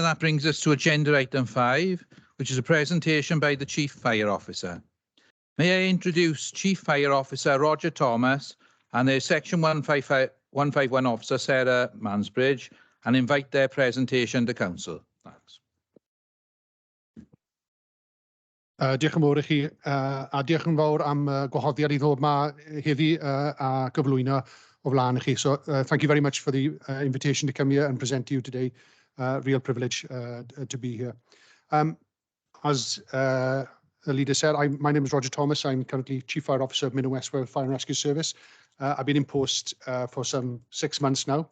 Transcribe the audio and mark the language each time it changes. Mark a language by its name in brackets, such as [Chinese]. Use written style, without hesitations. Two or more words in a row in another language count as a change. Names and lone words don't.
[English] That brings us to agenda item 5, which is a presentation by the Chief Fire Officer. May I introduce Chief Fire Officer Roger Thomas and their Section 151 Officer Sarah Mansbridge and invite their presentation to Council. Thanks. [Welsh] Diolch yn fawr i chi, a diolch yn fawr am gwahoddiad i ddod yma heddi a gyflwyno o flaen i chi. [English] So thank you very much for the invitation to come here and present to you today. Real privilege to be here. As the leader said, my name is Roger Thomas. I'm currently Chief Fire Officer of Minnow West Fire and Rescue Service. I've been in post for some 6 months now.